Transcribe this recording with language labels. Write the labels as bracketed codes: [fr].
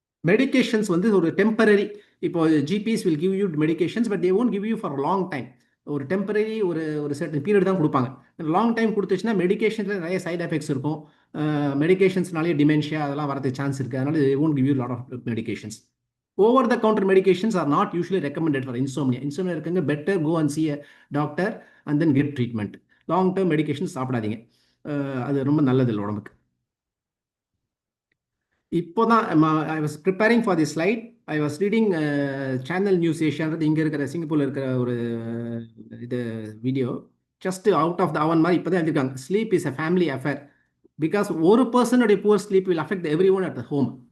[ta] Medications வந்து ஒரு temporary, இப்போ [en] GPs will give you medications, but they won't give you for a long time. [ta] ஒரு temporary ஒரு certain period தான் கொடுப்பாங்க. லாங் டைம் கொடுத்துச்சுன்னா மெடிகேஷன்ஸில் நிறைய சைட் எஃபெக்ட்ஸ் இருக்கும். மெடிகேஷன்ஸ்னாலே டிமென்ஷியா அதெல்லாம் வரதுக்கு சான்ஸ் இருக்குது. [en] அதனால they won't give you a lot of medications. Over the counter medications are not usually recommended for insomnia. Insomnia இருக்குங்க, better go and see a doctor and then get treatment. [ta] Long term medications சாப்பிடாதீங்க, அது ரொம்ப நல்லது இல்லை உடம்புக்கு. [en] இப்போ தான் I was preparing for the slide, I was reading channel news ஏஷியான்றது [ta] இங்கே இருக்கிற சிங்கப்பூரில் இருக்கிற ஒரு இது video. [en] just out of the oven [ta] மாதிரி இப்போ தான் எழுதியிருக்காங்க. [en] Sleep is a family affair, because ஒரு பர்சனுடைய poor sleep will affect everyone at the home.